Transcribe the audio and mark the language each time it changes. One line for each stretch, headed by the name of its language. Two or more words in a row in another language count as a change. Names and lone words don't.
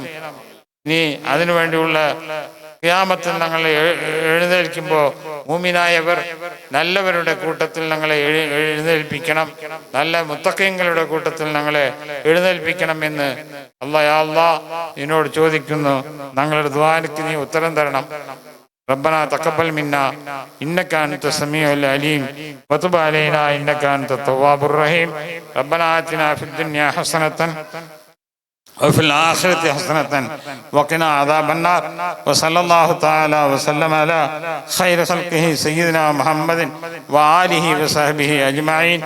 Malayalam: നീ അതിനുവേണ്ടിയുള്ള ഖിയാമത്തിൽ ഞങ്ങളെ എഴുന്നേൽക്കുമ്പോൾ മുഅ്മിനായവർ നല്ലവരുടെ കൂട്ടത്തിൽ ഞങ്ങളെ എഴുന്നേൽപ്പിക്കണം. നല്ല മുത്തഖീങ്ങളുടെ കൂട്ടത്തിൽ ഞങ്ങളെ എഴുന്നേൽപ്പിക്കണം എന്ന് അല്ലാഹ് നിന്നോട് ചോദിക്കുന്നു. ഞങ്ങളുടെ ദുആക്ക് നീ ഉത്തരം തരണം.
Arabic: ربنا تقبل منا إنك أنت السميع العليم وتب علينا إنك أنت التواب الرحيم. ربنا آتنا في الدنيا حسنة وفي الآخرة حسنة وقنا عذاب النار. وصلى الله تعالى وسلم على خير خلقه سيدنا محمد وآله وصحبه أجمعين.